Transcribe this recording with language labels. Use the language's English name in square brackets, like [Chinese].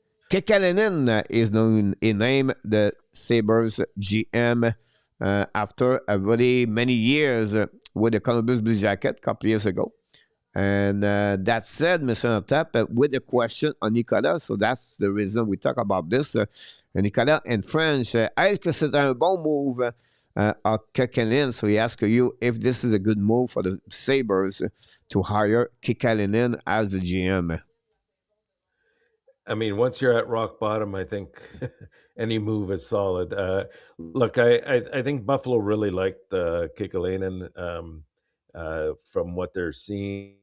[English] Kekalainen is known in name the Sabres GM after a really many years with the Columbus Blue Jacket a couple years ago. And that said, Mr. Enortap, with a question on Nicolas, so that's the reason we talk about this. [French] Nicolas [English] in French, [French] est-ce que c'est un bon move à Kekalainen? [English] So he asks you if this is a good move for the Sabres to hire Kekalainen as the GM. I mean, once you're at rock bottom, I think any move is solid. Look, I think Buffalo really liked Kekalainen from what they're seeing.